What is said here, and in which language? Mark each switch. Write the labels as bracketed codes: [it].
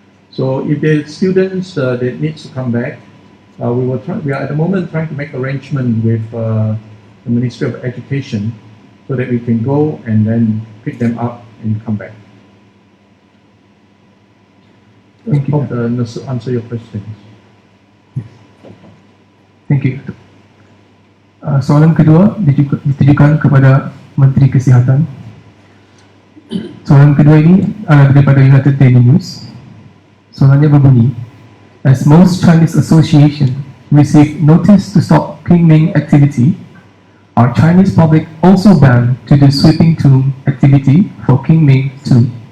[en] So if the students that needs to come back, we are at the moment trying to make arrangement with the Ministry of Education so that we can go and then pick them up and come back. Thank you. Hope to answer your questions. Thank you. [ms] Soalan kedua ditujukan kepada Menteri Kesihatan. Soalan kedua ini adalah daripada United Daily News. Soalannya berbunyi, [en] as most Chinese association receive notice to stop Qingming activity, are Chinese public also banned to do sweeping tomb activity for Qingming too?